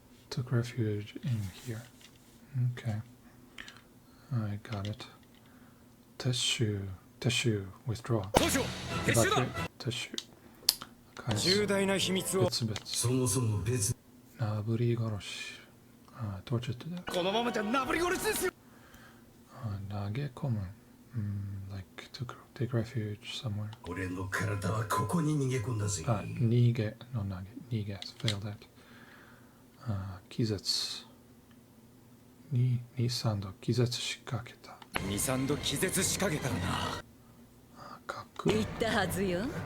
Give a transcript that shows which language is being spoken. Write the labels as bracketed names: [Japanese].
[English] took refuge in here. Okay. I got it. 撤収。withdraw. [Japanese] 総長撤収だ撤収。返す。重大な秘密を別々。そもそも別なぶり殺し。tortured to death. このままじゃなぶり殺しですよ投げ込む。 [English] like to take refuge somewhere. [Japanese] 俺の体はここに逃げ込んだぜ逃げの投げ。逃げ。 [English] fail that. [Japanese] 気絶。 2、3度気絶しかけた。 23度気絶しかけたらな言ったはずよ